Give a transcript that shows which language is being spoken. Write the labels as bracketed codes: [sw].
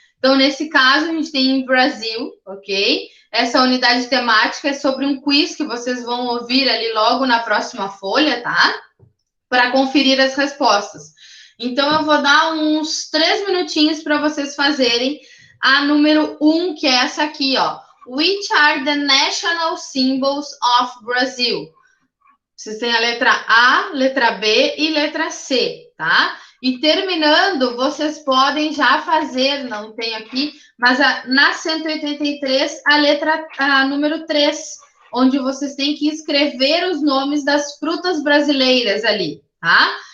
[pt] Então, nesse caso, a gente tem Brasil, ok? Essa unidade temática é sobre um quiz que vocês vão ouvir ali logo na próxima folha, tá? Para conferir as respostas. Então, eu vou dar uns 3 minutinhos para vocês fazerem a número 1, que é essa aqui, ó. [en] Which are the national symbols of Brazil? [pt] Vocês têm a letra A, letra B e letra C, tá? E terminando, vocês podem já fazer, não tem aqui, mas na 183, a número 3, onde vocês têm que escrever os nomes das frutas brasileiras ali, tá?